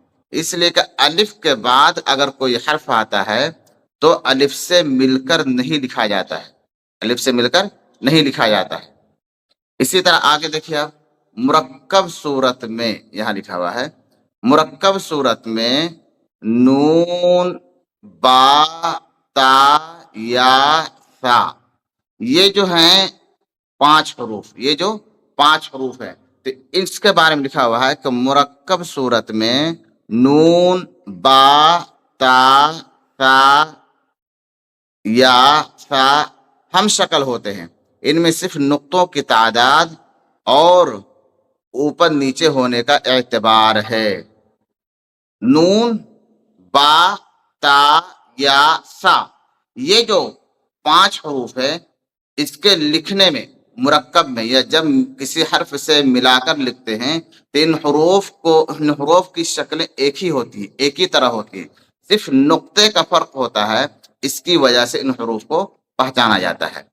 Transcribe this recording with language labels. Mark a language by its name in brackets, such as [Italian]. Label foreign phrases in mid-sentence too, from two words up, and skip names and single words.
[Urdu] اس لیے کہ الف کے بعد اگر کوئی حرف آتا ہے تو الف سے مل کر نہیں لکھا جاتا ہے، الف سے مل کر نہیں لکھا جاتا ہے۔ اسی طرح آگے دیکھیے آپ، مرکب صورت میں یہاں لکھا ہوا ہے مرکب صورت میں نون، با، تا، یا، سا، یہ جو ہیں 5 حروف، یہ جو 5 حروف ہیں تو اس کے بارے میں لکھا ہوا ہے کہ مرکب صورت میں نون، با، تا، سا، یا، سا ہم شکل ہوتے ہیں۔ ان میں صرف نقطوں کی تعداد اور اوپر نیچے ہونے کا اعتبار ہے۔ نون، با، تا، یا، سا، یہ جو 5 حروف ہے اس کے لکھنے میں مرکب میں یا جب کسی حرف سے ملا کر لکھتے ہیں تو ان حروف کی شکلیں ایک ہی ہوتی ہے، ایک ہی طرح ہوتی ہے، صرف نقطے کا فرق ہوتا ہے، اس کی وجہ سے ان حروف کو پہچانا جاتا ہے۔